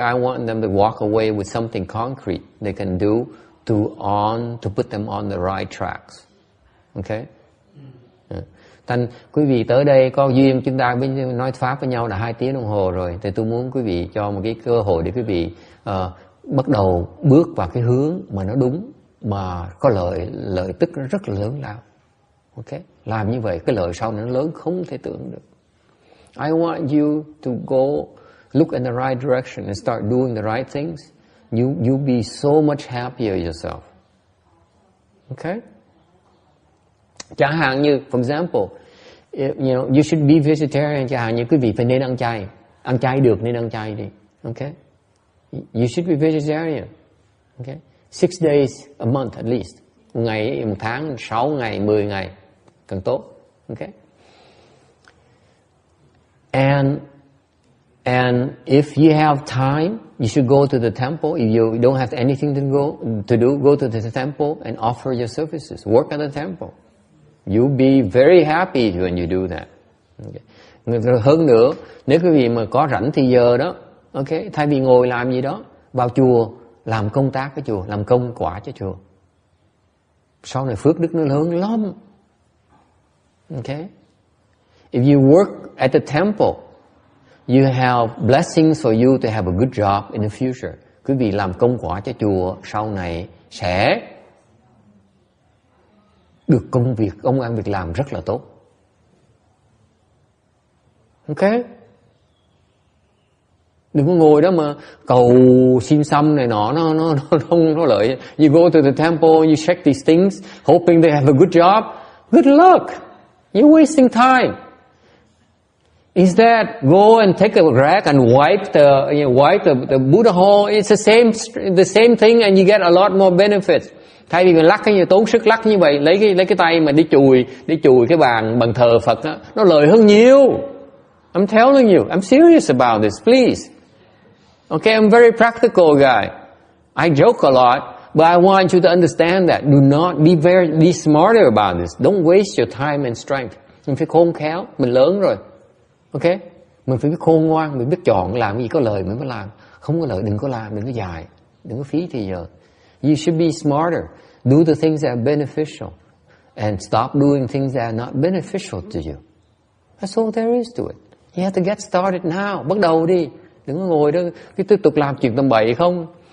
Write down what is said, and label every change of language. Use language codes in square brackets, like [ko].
[en] I want them to walk away with something concrete they can do to put them on the right tracks. Okay? [vi] Thành quý vị tới đây có duyên chúng ta nói pháp với nhau là 2 tiếng đồng hồ rồi, thì tôi muốn quý vị cho một cái cơ hội để quý vị bắt đầu bước vào cái hướng mà nó đúng, mà có lợi tức nó rất là lớn lao. Okay? Làm như vậy cái lợi sau nó lớn không thể tưởng được. [en] I want you to go look in the right direction and start doing the right things. You'll be so much happier yourself. Okay? [vi] Chẳng hạn như, [en] for example, you should be vegetarian. [vi] Chẳng hạn như quý vị phải nên ăn chay. Ăn chay được nên ăn chay đi. [en] Okay? You should be vegetarian. Okay? 6 days a month at least. [vi] Một ngày, một tháng, 6 ngày, 10 ngày. Càng tốt. Okay? [en] And if you have time, you should go to the temple. If you don't have anything to do, go to the temple and offer your services. Work at the temple. You'll be very happy when you do that. Okay. [vi] Hơn nữa, nếu quý vị mà có rảnh thì giờ đó, okay, thay vì ngồi làm gì đó, vào chùa làm công tác cái chùa, làm công quả cho chùa. Sau này phước đức nó lớn lắm. [en] Okay. If you work at the temple, you have blessings for you to have a good job in the future. [vi] Quý vị làm công quả cho chùa, sau này sẽ được công ăn việc làm rất là tốt. [en] Ok? [vi] Đừng có ngồi đó mà cầu xin xăm này nọ, nó không có lợi. [en] You go to the temple, you check these things, hoping they have a good job. Good luck. You're wasting time. Instead, go and take a rag and wipe the Buddha hole. It's the same thing, and you get a lot more benefits. [vi] Thay vì mình lắc cái tốn sức lắc như vậy, lấy cái tay mà đi chùi cái bàn thờ Phật đó, nó lợi hơn nhiều. [en] I'm telling you, I'm serious about this, please. Okay, I'm a very practical guy. I joke a lot, but I want you to understand that. Do not be smarter about this. Don't waste your time and strength. [vi] Mình phải khôn khéo, mình lớn rồi. Okay? Mình phải biết khôn ngoan, mình biết chọn làm gì có lợi mình mới làm. Không có lợi đừng có làm, đừng có dài, đừng có phí thì giờ. [en] You should be smarter. Do the things that are beneficial. And stop doing things that are not beneficial to you. That's all there is to it. You have to get started now. [vi] Bắt đầu đi. Đừng có ngồi đó cái tiếp tục làm chuyện tầm bậy không.